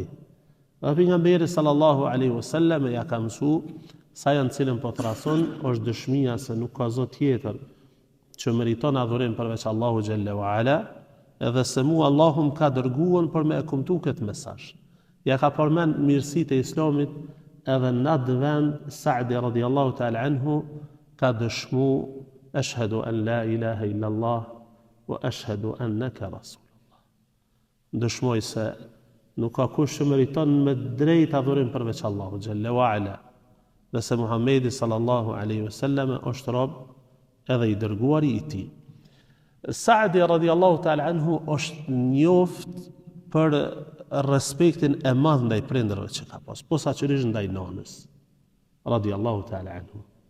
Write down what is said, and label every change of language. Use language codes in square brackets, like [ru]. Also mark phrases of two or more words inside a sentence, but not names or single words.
[sq] Dhe pejgamberi [ar] صلى الله عليه وسلم [sq] ja ka mësu sa janë cilën po thrason është dëshmia se nuk ka zot tjetër që meriton adhurim përveç Allahu [ar] جل وعلا, [sq] edhe se mu Allahu më ka dërguar për me e kumtu këtë mesazh. Ja ka përmend mirësitë e Islamit edhe në atë vend Saadi [ar] رضي الله تعالى عنه [sq] ka dëshmu [ar] أشهد أن لا إله إلا الله وأشهد أنك رسول الله. [sq] Dëshmoj se nuk ka kush që meriton me drejt adhurim përveç Allahu [ar] جل وعلا, [sq] dhe se Muhamedi [ar] صلى الله عليه وسلم [sq] është rob edhe i dërguari i tij. Saadi [ar] رضي الله تعالى عنه [sq] është njoft për respektin e madh ndaj prindërve që ka pas, posaçërisht ndaj nonës [ar] رضي الله تعالى عنه.